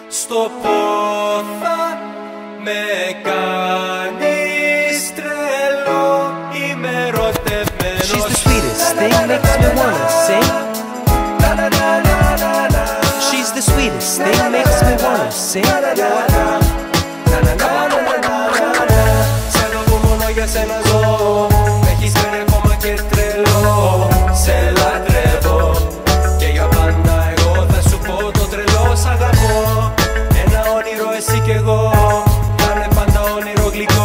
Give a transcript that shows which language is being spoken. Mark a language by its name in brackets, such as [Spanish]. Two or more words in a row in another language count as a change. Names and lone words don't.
[Greek] το πω θα με κάνεις τρελό. Είμαι ερωτευμένος. [English] She's the sweetest thing, makes me wanna sing. She's the sweetest thing, makes me wanna sing. [Greek] Σε λόγω μόνο για σένα ζω, με έχεις κάνει ακόμα και τρελό. Σε λατρεύω και για πάντα εγώ θα σου πω το τρελό σ' αγαπώ. Ένα όνειρο εσύ κι εγώ, κάνε πάντα όνειρο γλυκό.